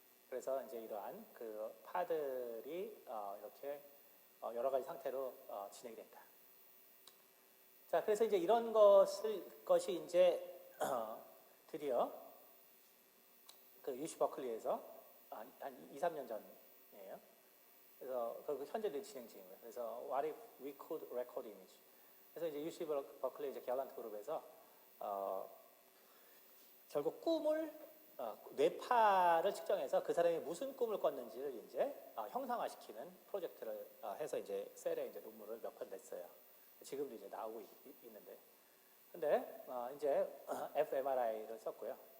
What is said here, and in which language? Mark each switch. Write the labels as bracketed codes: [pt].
[ko] 그래서 이제 이러한 그 파들이 이렇게 여러 가지 상태로 진행이 된다. 자, 그래서 이제 이런 것이 이제 드디어 그 UC 버클리에서 한 2, 3년 전이에요. 그래서 그 현재도 진행 중이고요. 그래서 [en] What if we could record image? [ko] 그래서 이제 UC 버클리 이제 갤런트 그룹에서 결국 꿈을 뇌파를 측정해서 그 사람이 무슨 꿈을 꿨는지를 이제 형상화시키는 프로젝트를 해서 이제 셀에 이제 논문을 몇 편 냈어요. 지금도 이제 나오고 있는데, 근데 이제 fMRI를 썼고요.